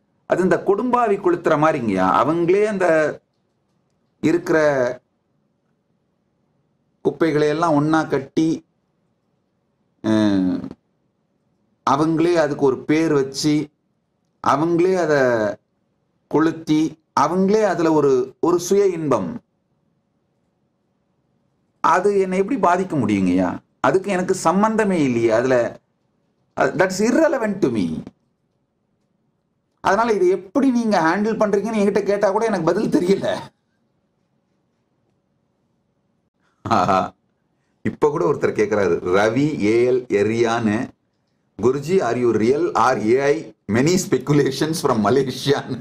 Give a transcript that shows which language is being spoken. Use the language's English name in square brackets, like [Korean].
[Tamil] அது இந்த கொடும்பாவி கொளுத்துற மாதிரிங்கயா. அவங்களே அந்த இருக்கிற குப்பைகளை எல்லாம் ஒன்னா கட்டி அவங்களே அதுக்கு ஒரு பேர் வச்சு அவங்களே அதை கொளுத்தி அவங்களே அதுல ஒரு சுய இன்பம். அது என்னை எப்படி பாதிக்க முடியுங்கய்யா? அதுக்கு எனக்கு சம்பந்தமே இல்லையே. அதுல [English] That's irrelevant to me. [Tamil] அதனால இது எப்படி நீங்க ஹேண்டில் பண்றீங்கன்னு என்கிட்ட கேட்டா கூட எனக்கு பதில் தெரியல. இப்ப கூட ஒருத்தர் கேட்கிறாரு, Ravi AL எரியான்னு, [English] Guruji are you real or AI, many speculations from Malaysia.